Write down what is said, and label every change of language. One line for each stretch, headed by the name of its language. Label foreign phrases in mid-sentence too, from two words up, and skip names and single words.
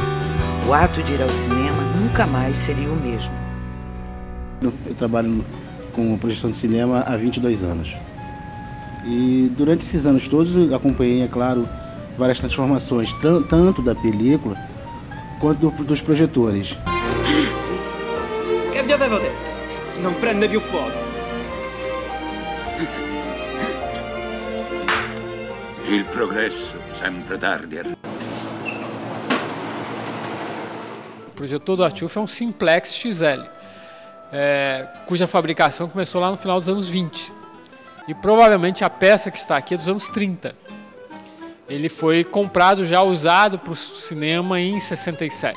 Portuguese: O ato de ir ao cinema nunca mais seria o mesmo. Eu trabalho com projeção de cinema há 22 anos. E durante esses anos todos acompanhei, é claro, várias transformações, tanto da película quanto dos projetores.
Italian: Che vi avevo detto? Non prende più fuoco. Il progresso sempre tardi.
Portuguese: O projetor do Arte UF é um Simplex XL, cuja fabricação começou lá no final dos anos 20. E provavelmente a peça que está aqui é dos anos 30. Ele foi comprado já usado para o cinema em 67.